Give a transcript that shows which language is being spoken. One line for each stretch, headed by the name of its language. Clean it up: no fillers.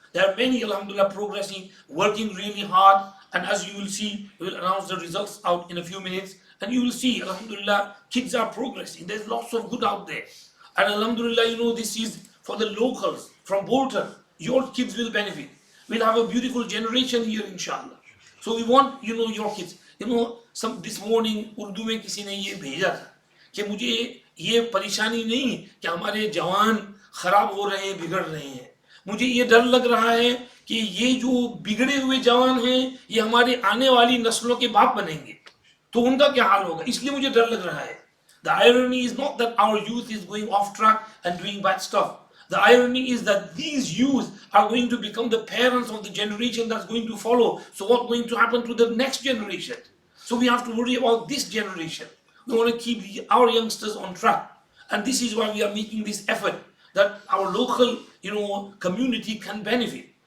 English: There are many, alhamdulillah, progressing, working really hard, and as you will see, we will announce the results out in a few minutes, and you will see, alhamdulillah, kids are progressing. There's lots of good out there. And alhamdulillah, you know, this is for the locals from Bolton. Your kids will benefit. We'll have a beautiful generation here, inshallah. So we want, you know, your kids. You know, this morning
Hindi: Urdu में किसी ने ये भेजा था कि मुझे ये परेशानी नहीं कि हमारे जवान खराब हो रहे हैं, बिगड़ रहे हैं. मुझे ये डर लग रहा है कि ये जो बिगड़े हुए जवान हैं ये हमारे आने वाली नस्लों के बाप बनेंगे, तो उनका क्या हाल होगा, इसलिए मुझे डर लग रहा है.
English: The irony is not that our youth is going off track and doing bad stuff. The irony is that these youth are going to become the parents of the generation that's going to follow. So what's going to happen to the next generation? So we have to worry about this generation. We want to keep our youngsters on track. And this is why we are making this effort, that our local, you know, community can benefit.